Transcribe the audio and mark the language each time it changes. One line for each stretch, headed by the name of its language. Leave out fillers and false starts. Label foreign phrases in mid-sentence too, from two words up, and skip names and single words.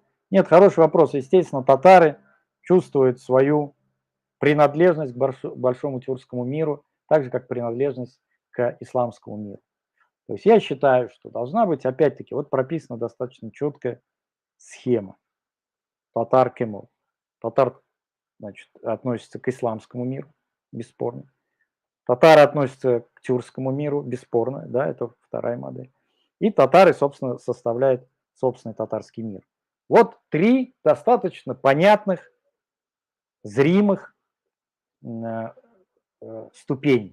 Russian: Нет, хороший вопрос. Естественно, татары чувствуют свою принадлежность к большому тюркскому миру, так же, как принадлежность к исламскому миру. То есть я считаю, что должна быть, опять-таки, вот прописана достаточно четкая схема.
Tatar: Татар кемул.
Russian: Татар, значит, относится к исламскому миру, бесспорно. Татары относятся к тюркскому миру, бесспорно, да, это вторая модель. И татары, собственно, составляют собственный татарский мир. Вот три достаточно понятных, зримых ступени.